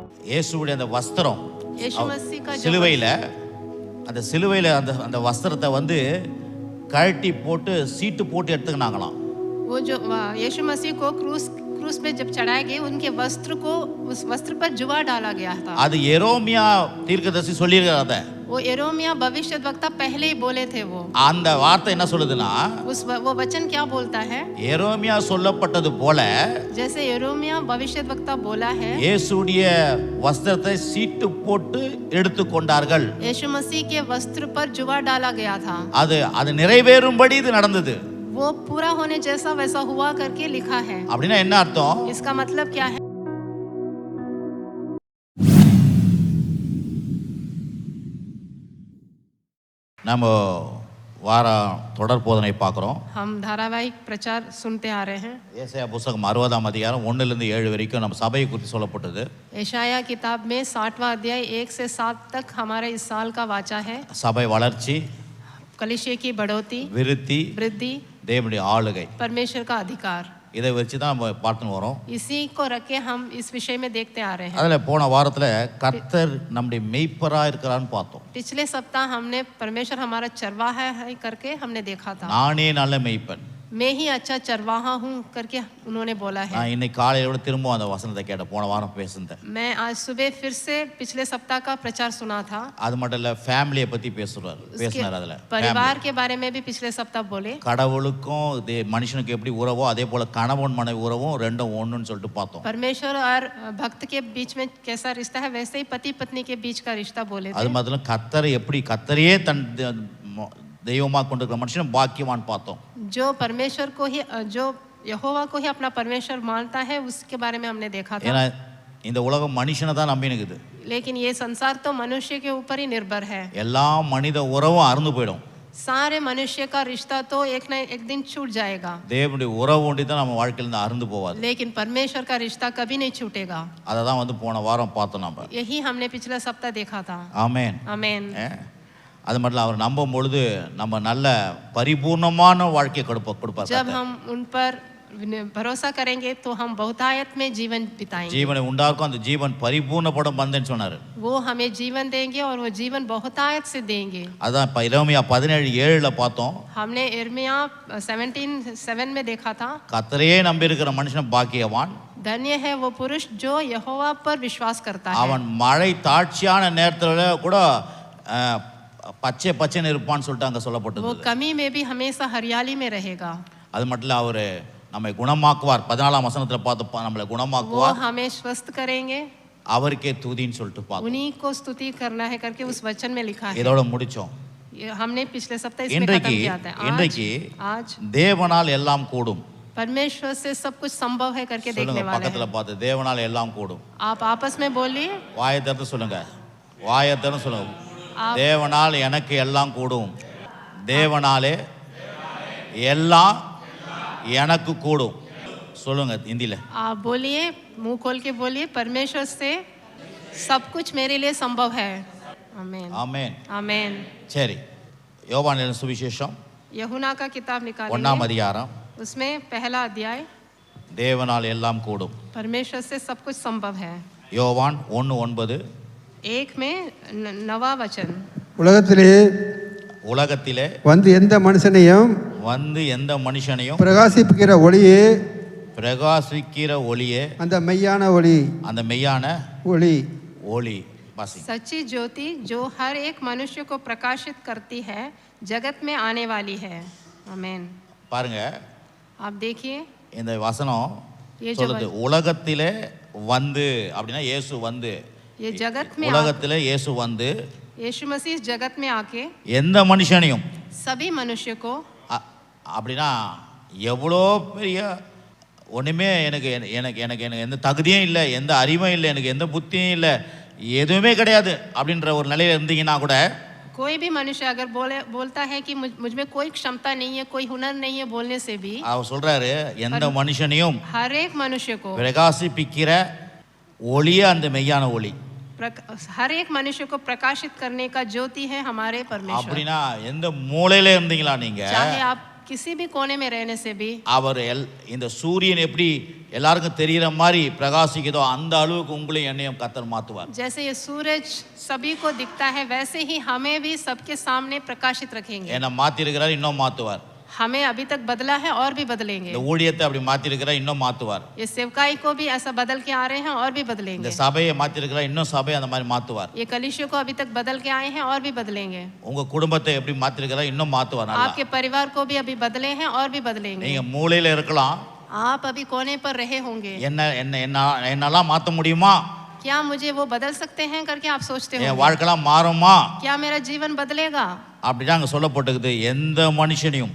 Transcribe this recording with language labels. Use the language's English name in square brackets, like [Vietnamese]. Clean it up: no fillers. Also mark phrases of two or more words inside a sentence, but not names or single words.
[Tamil] இயேசுவுடைய அந்த வஸ்திரம் [Hindi] यीशु मसीह का जो [Tamil] சிலுவையில அந்த வஸ்திரத்தை வந்து கழட்டி போட்டு சீட்டு போட்டு எடுத்துக்கினாங்களாம். [Hindi] वो जो यीशु मसीह को क्रूस पे जब चढ़ाए गए उनके वस्त्र को उस वस्त्र पर जुआ डाला गया था. [Tamil] அது எரோமியா தீர்க்கதரிசி சொல்லியிருக்காரு. அத [Hindi] वो यिर्मयाह भविष्यद्वक्ता पहले ही बोले थे. वो [Tamil] அந்த வார்த்தை என்ன சொல்லுதுன்னா, [Hindi] वो वचन क्या बोलता है? [Tamil] எரோமியா சொல்லப்பட்டது போல [Hindi] जैसे यिर्मयाह भविष्यद्वक्ता बोला है, [Tamil] இயேசுடைய வஸ்திரத்தை சீட்டு போட்டு எடுத்துக்கொண்டார்கள். [Hindi] यीशु मसीह के वस्त्र पर जुआ डाला गया था. [Tamil] அது நிறைவேறும்படி இது நடந்தது. [Hindi] वो पूरा होने जैसा वैसा हुआ करके लिखा है. [Tamil] அப்படின்னா என்ன அர்த்தம்? [Hindi] इसका मतलब क्या है? [Tamil] நம்ம வார தொடர் போதனை பார்க்குறோம். [Hindi] हम धारावाहिक प्रचार सुनते आ रहे हैं. [Tamil] ஏசாயா புத்தகம் 60ஆம் அதிகாரம் 1லிருந்து 7 வரைக்கும் நம்ம சபையை குறித்து சொல்லப்பட்டது. [Hindi] यशाया किताब में 60वां अध्याय 1 से 7 तक हमारे इस साल का वाचा है. [Tamil] சபை வளர்ச்சி, [Hindi] कलीसिया की बढ़ोतरी, वृद्धि, [Tamil] தேவனுடைய ஆளுகை, [Hindi] परमेश्वर का अधिकार. [Tamil] இதை வச்சு தான் நம்ம பார்த்துன்னு வரோம். [Hindi] इसी को रख के हम इस विषय में देखते आ रहे हैं. [Tamil] அதில் போன வாரத்தில் கர்த்தர் நம்முடைய மெய்ப்பராக இருக்கிறான்னு பார்த்தோம். [Hindi] पिछले सप्ताह हमने परमेश्वर हमारा चरवाहा है करके हमने देखा था. [Tamil] நானே நல்ல மெய்ப்பன், [Hindi] मैं ही अच्छा चरवाहा हूँ करके उन्होंने बोला है. [Tamil] நான் இன்னைக்கு காலையோட திரும்ப அந்த வசனத்தை கேட்டேன். போன வாரம் பேசுனேன். [Hindi] मैं आज सुबह फिर से पिछले सप्ताह का प्रचार सुना था. [Tamil] அது மட்டும் இல்லை, ஃபேமிலியை பற்றி பேசினார். அதில் [Hindi] परिवार के बारे में भी पिछले सप्ताह बोले. [Tamil] கடவுளுக்கும் மனுஷனுக்கு எப்படி உறவோ அதே போல கணவன் மனைவி உறவும் ரெண்டும் ஒன்றுன்னு சொல்லிட்டு பார்த்தோம். [Hindi] परमेश्वर और भक्त के बीच में कैसा रिश्ता है वैसे ही पति पत्नी के बीच का रिश्ता बोले थे. [Tamil] அது மட்டும் கர்த்தரையே தன் தெய்வமாக கொண்டிருக்கிற மனுஷன் பாக்கியவான் பார்த்தோம். [Hindi] जो परमेश्वर को ही, जो यहोवा को ही अपना परमेश्वर मानता है उसके बारे में हमने देखा था. [Tamil] ஏன்னா இந்த உலகம் மனுஷனை தான் நம்பி இருக்குது. [Hindi] लेकिन ये संसार तो मनुष्य के ऊपर ही निर्भर है. [Tamil] எல்லா மனித உறவும் அறுந்து போயிடும். [Hindi] सारे मनुष्य का रिश्ता तो एक न एक दिन छूट जाएगा. [Tamil] தேவனுடைய உறவு ஒண்டி தான் நம்ம வாழ்க்கையில இருந்து அறுந்து போவாது. [Hindi] लेकिन परमेश्वर का रिश्ता कभी नहीं छूटेगा. [Tamil] அதை தான் வந்து போன வாரம் பார்த்தோம் நம்ம. [Hindi] यही हमने पिछला सप्ताह देखा था. [Tamil] ஆமென், [Hindi] आमेन. [Tamil] அது மட்டும் அவர் நம்பும் பொழுது நம்ம நல்ல பரிபூர்ணமான வாழ்க்கையை கொடுப்பார். [Hindi] जब हम उन पर भरोसा करेंगे तो हम बहुतायत में जीवन बिताएंगे. [Tamil] ஜீவனை உண்டாக்கும், அந்த ஜீவன் பரிபூர்ணப்படும் வந்தேன்னு சொன்னாரு. [Hindi] वो हमें जीवन देंगे और वो जीवन बहुतायत से देंगे. [Tamil] அதான் எரேமியா 17:7ல பார்த்தோம். [Hindi] हमने यिर्मयाह 17:7 में देखा था. [Tamil] கர்த்தரையே நம்பி இருக்கிற மனுஷன் பாக்கியவான். [Hindi] धन्य है वो पुरुष जो यहोवा पर विश्वास करता है. [Tamil] அவன் மழை தாட்சியான நேரத்துல கூட பச்சைன்னு இருப்பான்னு சொல்லிட்டு அங்க சொல்லப்பட்டது. [Hindi] वो कमी में भी हमेशा हरियाली में रहेगा. [Tamil] அது மட்டும் இல்ல, அவரு நம்மை குணமாக்குவார். 14ஆம் வசனத்துல பார்த்து நம்மளை குணமாக்குவார். [Hindi] वो हमें स्वस्थ करेंगे. [Tamil] அவருக்கே துதின்னு சொல்லிட்டு பார்த்தோம். [Hindi] उन्हीं को स्तुति करना है करके उस वचन में लिखा है. [Tamil] இதோட முடிச்சோம். [Hindi] हमने पिछले सप्ताह इसमें खत्म किया था. आज [Tamil] தேவனால் எல்லாம் கூடும். [Hindi] परमेश्वर से सब कुछ संभव है करके देखने वाले [Tamil] பக்கத்துல பார்த்து தேவனால் எல்லாம் கூடும். [Hindi] आप आपस में बोलिए. [Tamil] வாயை திறந்து சொல்லுங்க. தேவனால் எனக்கு எல்லாம் கூடும். தேவனாலே எல்லாம் எனக்கு கூடும். சொல்லுங்க हिंदीல. [Hindi] आप बोलिए, मुंह खोल के बोलिए, परमेश्वर से सब कुछ मेरे लिए संभव है. आमीन, आमीन, आमीन. [Tamil] சரி, யோவான் சுவிசேஷம் [Hindi] यूहन्ना का किताब निकालिए. [Tamil] 1ஆம் அதிகாரம், [Hindi] उसमें पहला अध्याय. [Tamil] தேவனால் எல்லாம் கூடும். [Hindi] परमेश्वर से सब कुछ संभव है. [Tamil] யோவான் 1:9. [Hindi] 1 में 9वां वचन. [Tamil] உலகத்திலே வந்து எந்த மனுஷனையும் பிரகாசிக்கிற ஒளியே அந்த மெய்யான ஒளி. [Hindi] सच्ची ज्योति जो हर एक मनुष्य को प्रकाशित करती है, जगत में आने वाली है. आमीन. [Tamil] பாருங்க, [Hindi] आप देखिए [Tamil] இந்த வசனம் சொல்லுது உலகத்திலே வந்து அப்படினா இயேசு வந்து, [Hindi] ये जगत में [Tamil] உலகத்திலே இயேசு வந்து, [Hindi] यीशु मसीह जगत में आके [Tamil] எந்த மனுஷனையும், [Hindi] सभी मनुष्य को, [Tamil] அப்படினா எவ்வளோ பெரிய ஒண்ணுமே எனக்கு எந்த தகுதியும் இல்லை, எந்த அறிவும் இல்லை, எனக்கு எந்த புத்தியும் இல்லை, எதுவுமே கிடையாது அப்படின்ற ஒரு நிலையில இருந்தீங்கன்னா கூட, [Hindi] कोई भी मनुष्य अगर बोलता है कि मुझ में कोई क्षमता नहीं है, कोई हुनर नहीं है बोलने से भी, [Tamil] அவர் சொல்றாரு எந்த மனுஷனையும் [Hindi] हर एक मनुष्य को [Tamil] பிரகாசிப்பிக்கிற ஒளியே அந்த மெய்யான ஒளி. [Hindi] हर एक मनुष्य को प्रकाशित करने का ज्योति है हमारे परमेश्वर. [Tamil] அப்படினா எந்த மூலையில இருந்தீங்களா நீங்க, [Hindi] चाहे आप किसी भी कोने में रहने से भी [Tamil] அவர் இந்த சூரியன் எப்படி எல்லாருக்கும் தெரிகிற மாதிரி பிரகாசிக்குதோ அந்த அளவுக்கு உங்களையும் என்னையும் கர்த்தர் மாற்றுவார். [Hindi] जैसे ये सूरज सभी को दिखता है वैसे ही हमें भी सबके सामने प्रकाशित रखेंगे. [Tamil] என்னை மாற்றிருக்கிறார், இன்னும் மாற்றுவார். [Hindi] हमें अभी तक बदला है और भी बदलेंगे. [Tamil] இந்த ஊழியத்தை அப்படி மாற்றிருக்கிறார், இன்னும் மாற்றுவார். [Hindi] ये सेवकाई को भी ऐसा बदल के आ रहे हैं और भी [Tamil] இந்த [Hindi] बदलेंगे. [Tamil] சபையை மாற்றிருக்கிறார், இன்னும் சபையை அந்த மாதிரி மாற்றுவார். [Hindi] ये कलीसिया को अभी तक बदल के आए हैं और भी बदलेंगे. [Tamil] உங்க குடும்பத்தை எப்படி மாற்றிருக்கிறார், இன்னும் மாற்றுவார். நல்லா [Hindi] आपके परिवार को भी अभी बदले हैं और भी बदलेंगे. [Tamil] நீங்க மூலையில இருக்கலாம், [Hindi] आप अभी कोने पर रहे होंगे. [Tamil] என்னெல்லாம் மாற்ற முடியுமா, [Hindi] क्या मुझे वो बदल सकते हैं करके आप सोचते [Tamil] என் [Hindi] होंगे. [Tamil] வாழ்க்கைலாம் மாறுமா [Hindi] क्या मेरा जीवन बदलेगा. [Tamil] அப்படிதான் அங்க சொல்லப்பட்டிருக்குது. எந்த மனுஷனையும்,